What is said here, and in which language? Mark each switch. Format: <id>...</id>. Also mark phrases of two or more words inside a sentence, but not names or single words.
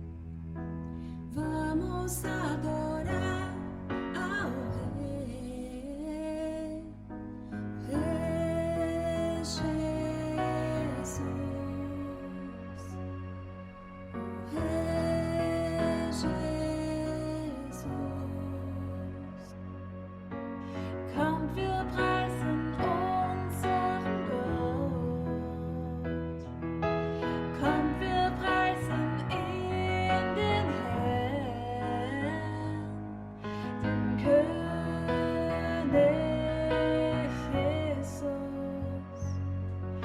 <pt>Vamos adorar ao Rei, Rei Jesus, Rei Jesus.</pt> <de>Kommt, wir preisen unseren Gott. Kommt, wir preisen ihn, den Herrn, den König Jesus.</de>